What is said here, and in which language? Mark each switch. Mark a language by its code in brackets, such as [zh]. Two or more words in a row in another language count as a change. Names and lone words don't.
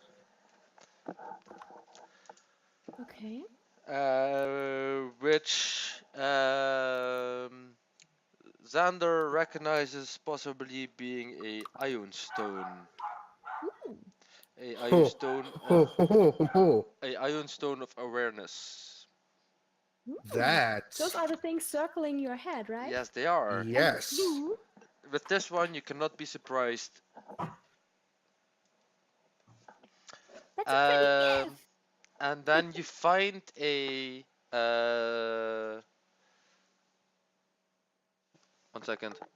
[en] Okay. Which Xander recognizes possibly being a ion stone. Ooh. A ion Ho, stone ho, of ho, ho, ho, ho. a ion stone of awareness. Ooh. Those That's are the things circling your head, right? Yes, they are. And it's yes. blue. with this one, you cannot be surprised. That's a pretty Um, gift. and then you find a. 1 second.